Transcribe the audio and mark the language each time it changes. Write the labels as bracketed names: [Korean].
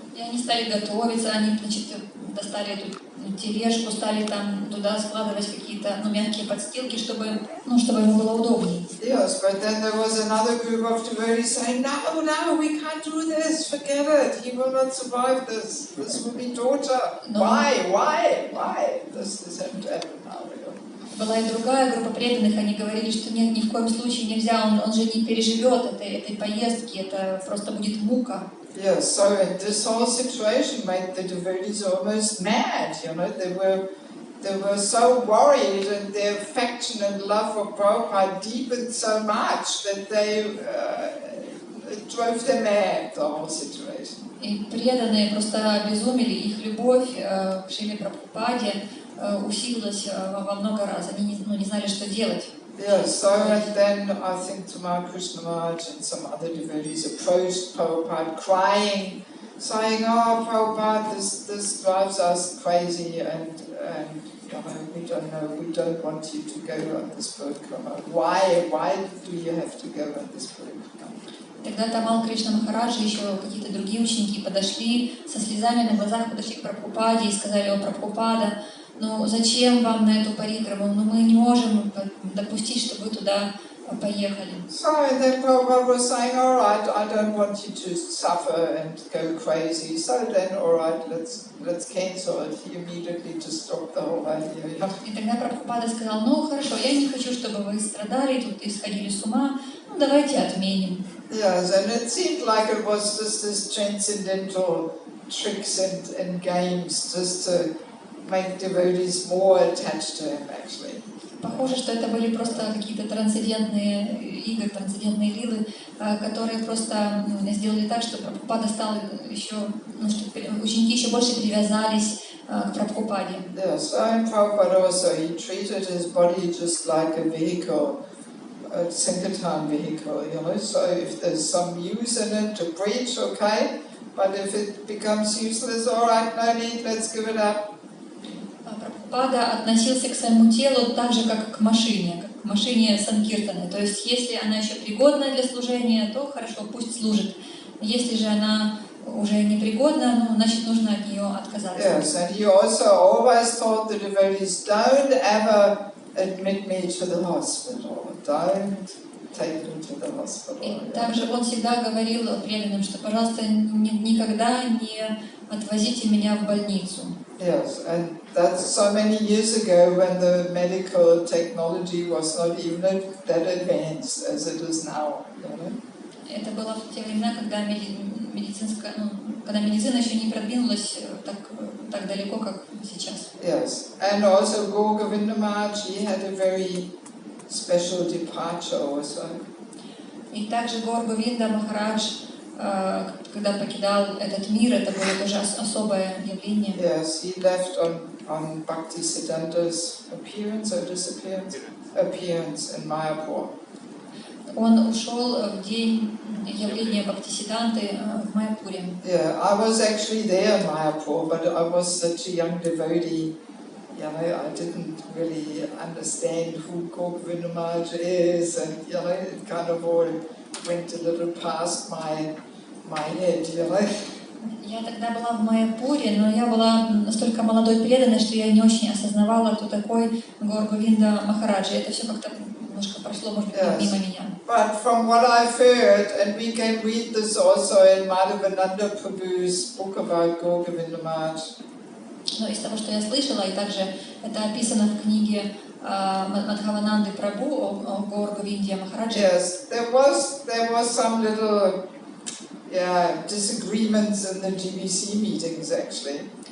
[Russian] И они стали готовиться, они, достали эту тележку, стали там туда складывать какие-то мягкие подстилки, чтобы ему было удобнее. [English] Yes, but then there was another group of devotees saying, no, we can't do this, forget it, he will not survive this, this will be torture. Why? This isn't happen now. [Russian] Была и другая группа преданных, они говорили, что нет, ни в коем случае нельзя, он же не переживет этой поездки, это просто будет мука. [English] Yes, so this whole situation made the devotees almost mad, you know, they were so worried and their affection and love for Prabhupada deepened so much that it drove them mad, the whole situation. [Russian] И преданные просто обезумели, их любовь к Шриле Прабхупаде усилилась во много раз, они не знали, что делать. [English] Yes, so then I think Tamar Krishna Maharaj and some other devotees approached Prabhupada crying, saying, oh Prabhupada, this drives us crazy and we don't want you to go on this parikrama. Why do you have to go on this parikrama? [Russian] Тогда Тамал Кришна Махараджа и еще какие-то другие ученики подошли, со слезами на глазах подошли к Прабхупаде и сказали: о, Прабхупада, зачем вам на эту парикраму? Мы не можем допустить, чтобы вы туда поехали. [English] So then Prabhupada was saying, all right, I don't want you to suffer and go crazy. So then, all right, let's cancel it immediately to stop the whole idea. [Russian] И тогда Прабхупада сказал: хорошо, я не хочу, чтобы вы страдали, тут исходили с ума, давайте отменим. [English] Yes, and it seemed like it was just this transcendental tricks and games just to make devotees more attached to him, actually. [Russian] Похоже, что это были просто какие-то трансцендентные игры, трансцендентные лилы, которые просто сделали так, что Прабхупада стал еще, что ученики еще больше привязались к Прабхупаде. [English] Yes, and Prabhupada also, he treated his body just like a vehicle, a Sankirtan vehicle, you know. So if there's some use in it to preach, okay, but if it becomes useless, all right, no need, let's give it up. [Russian] Прабхупада относился к своему телу так же, как к машине Санкиртаны. То есть, если она еще пригодна для служения, то хорошо, пусть служит. Если же она уже непригодна, значит, нужно от нее отказаться. [English] Yes, and he also always told the devotees, don't ever admit me to the hospital. Don't take me to the hospital. [Russian] И также он всегда говорил преданным, что, пожалуйста, никогда не отвозите меня в больницу. [English] Yes, and that's so many years ago when the medical technology was not even that advanced as it is now. You know? [Russian] Это было в те времена, когда медицина еще не продвинулась так далеко, как сейчас. [English] Yes, and also Gaur Govinda Maharaj, he had a very special departure also. [Russian] И также Гаур Говинда Махарадж когда покидал этот мир, это было тоже особое явление. [English] Yes, he left on Bhaktisiddhanta's appearance or disappearance? Appearance in Mayapur. [Russian] Он ушел в день явления Бхактисиддханты в Майяпуре. [English] Yeah, I was actually there in Mayapur, but I was such a young devotee. You know, I didn't really understand who Govinda Maharaj is, and you know, it kind of all went a little past my head, you know. [Russian] Я тогда была в Майяпуре, но я была настолько молодой преданной, что я не очень осознавала, кто такой Говинда Махараджа. Это все как-то немножко прошло, может быть, мимо меня. [English] But from what I've heard, and we can read this also in Madhavananda Prabhu's book about Govinda Maharaj. [Russian] Но из того, что я слышала, и также это описано в книге Мадхавананды Прабху о Говинде Махараджа. [English] Yes, there was some little disagreements in the GBC meetings actually.